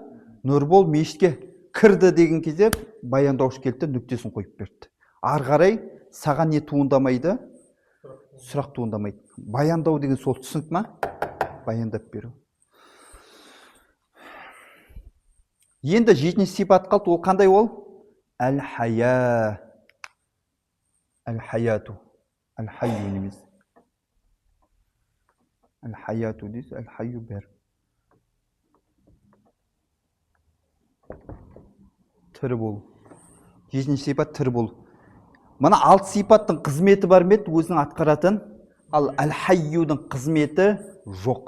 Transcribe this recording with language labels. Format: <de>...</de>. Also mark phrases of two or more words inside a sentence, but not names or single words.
<kk>Нұрбол мешітке кірді деген кезде баяндауыш келді, нүктесін қойып берді. Ары қарай саған не туындамайды? Сұрақ туындамайды. Баяндау деген сол, түсінік ма? Баяндап беру. Енді жетінші сипат қалды, ол қандай ол?</kk> <ar>الحياة. الحياة.</ar> <kk>Әл-хайю немес. Әл-хаяту дейсіз, әл-хайю бәр. Тірі болу. Жетінші сипат тірі болу. Мына 6 сипаттың қызметі бар ма еді өзінің атқаратын, ал әл-хайюдың қызметі жоқ.</kk>